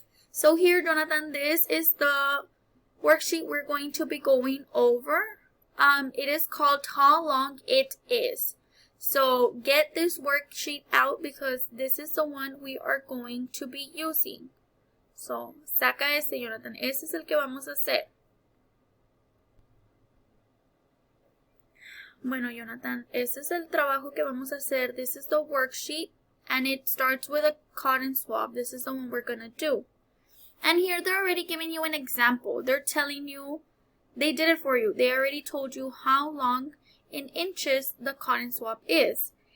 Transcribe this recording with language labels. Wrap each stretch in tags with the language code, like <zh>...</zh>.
<en>So here, Jonathan, this is the worksheet we're going to be going over. It is called How Long It Is. So get this worksheet out because this is the one we are going to be using.</en> <es>So saca este, Jonathan. Ese es el que vamos a hacer. Bueno, Jonathan, ese es el trabajo que vamos a hacer.</es> <en>This is the worksheet, and it starts with a cotton swab. This is the one we're going to do. And here they're already giving you an example. They're telling you, they did it for you. They already told you how long in inches the cotton swab is.</en>